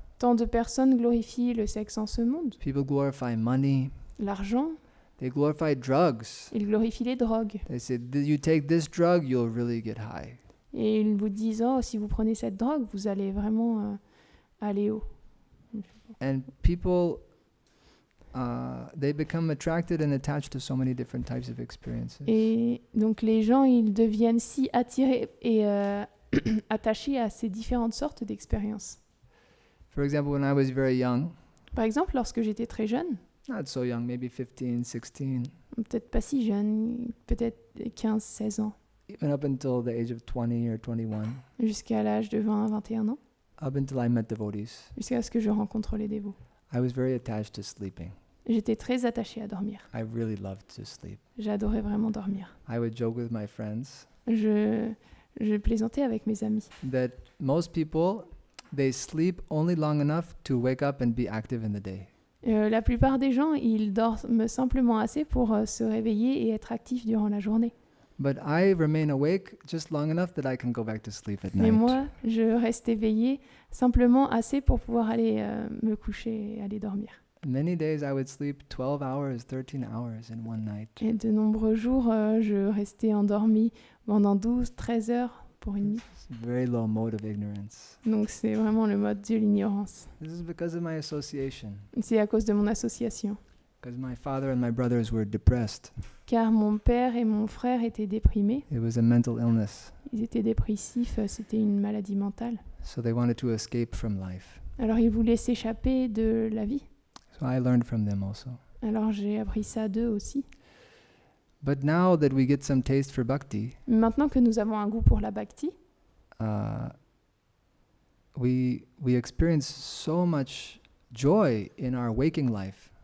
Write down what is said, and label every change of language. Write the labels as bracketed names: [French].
[French] Tant de personnes glorifient le sexe en ce monde, [English] People glorify money. [French] l'argent, [English] They glorify drugs. [French] ils glorifient les drogues. [English] They say, you take this drug, you'll really get high. [French] Et ils vous disent, oh, si vous prenez cette drogue, vous allez vraiment aller haut. [English] And people, they become attracted and attached to so many different types of experiences. [French] Et donc les gens, ils deviennent si attirés et attachés à ces différentes sortes d'expériences. [English] For example, when I was very young, [French] Par exemple, lorsque j'étais très jeune, [English] not so young, maybe 15, 16, [French] peut-être pas si jeune, peut-être 15, 16 ans, [English] even up until the age of 20 or 21, [French] jusqu'à l'âge de 20, 21 ans, [English] up until I met devotees, [French] jusqu'à ce que je rencontre les dévots. [English] I was very attached to sleeping. [French] J'étais très attachée à dormir. [English] I really loved to sleep. [French] J'adorais vraiment dormir. [English] I would joke with my friends [French] Je plaisantais avec mes amis. [English] that most people, they sleep only long enough to wake up and be active in the day. [French] La plupart des gens, ils dorment simplement assez pour se réveiller et être actifs durant la journée. [English] But I remain awake just long enough that I can go back to sleep at [French] Mais [English] night. [French] moi, je reste éveillée simplement assez pour pouvoir aller me coucher et aller dormir. [English] Many days I would sleep 12 hours, 13 hours in one night. [French] Et de nombreux jours, je restais endormie pendant 12, 13 heures pour une nuit. [English] It's a very low mode of ignorance. [French] Donc c'est vraiment le mode de l'ignorance. [English] This is because of my association. [French] C'est à cause de mon association. [English] Because my father and my brothers were depressed. [French] Car mon père et mon frère étaient déprimés. [English] It was a mental illness. [French] Ils étaient dépressifs, c'était une maladie mentale. [English] So they wanted to escape from life. [French] Alors ils voulaient s'échapper de la vie. [English] So I learned from them also. [French] Alors j'ai appris ça d'eux aussi. [English] But now that we get some taste for bhakti, [French] Maintenant que nous avons un goût pour la bhakti, [English] we experience so much joy in our waking life.